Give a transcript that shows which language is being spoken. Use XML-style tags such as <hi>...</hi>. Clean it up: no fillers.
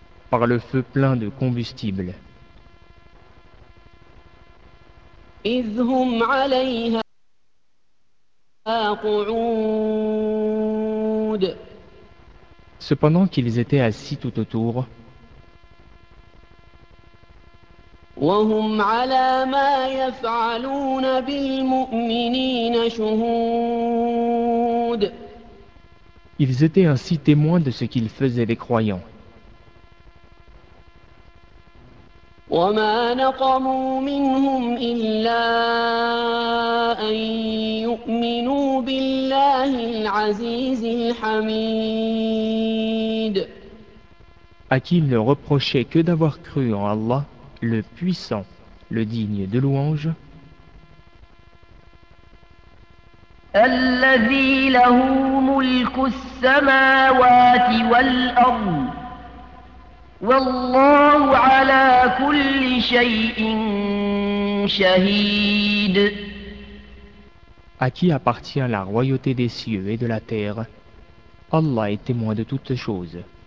<fr>Par le feu plein de combustible.</fr> <ar>إذ هم عليها قعود.</ar> <fr>Cependant qu'ils étaient assis tout autour.</fr> <ar>وهم على ما يفعلون بالمؤمنين شهود.</ar> <fr>Ils étaient ainsi témoins de ce qu'ils faisaient les croyants.</fr> <ar>وما نقموا منهم إلا أن يؤمنوا بالله العزيز الحميد.</ar> <fr>À qui ils ne reprochaient que d'avoir cru en Allah. Le puissant, le digne de louange.</fr> <ar>الذي له ملك السماوات والأرض والله على كل شيء شهيد.</ar> <fr>À qui appartient la royauté des cieux et de la terre, Allah est témoin de toutes choses.</fr>